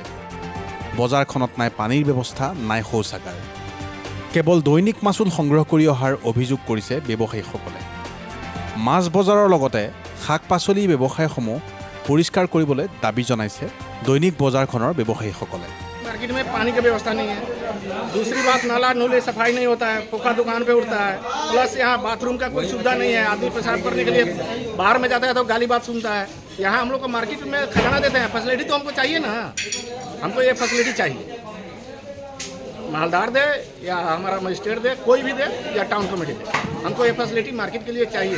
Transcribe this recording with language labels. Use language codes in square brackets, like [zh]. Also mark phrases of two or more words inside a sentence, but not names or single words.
[as] বজাৰখনত নাই পানীৰ ব্যৱস্থা, নাই শৌচাগাৰ। কেৱল দৈনিক মাচুল সংগ্ৰহ কৰি অহাৰ অভিযোগ কৰিছে ব্যৱসায়ীসকলে। মাছ বজাৰৰ লগতে শাক পাচলি ব্যৱসায়সমূহ পৰিষ্কাৰ কৰিবলৈ দাবী জনাইছে দৈনিক বজাৰখনৰ ব্যৱসায়ীসকলে। [hi] मार्केट में पानी की व्यवस्था नहीं है। दूसरी बात, नाला नूले सफाई नहीं होता है, पोखा दुकान पे उठता है। प्लस यहाँ बाथरूम का कोई सुविधा नहीं है। आदमी पेशाब करने के लिए बाहर में जाता है तो गाली बात सुनता है। यहाँ हम लोग को मार्केट में खजाना देते हैं, फैसिलिटी तो हमको चाहिए ना। हमको ये फैसिलिटी चाहिए, मालदार दे या हमारा मजिस्ट्रेट दे, कोई भी दे या टाउन कमेटी दे, हमको ये फैसिलिटी मार्केट के लिए चाहिए।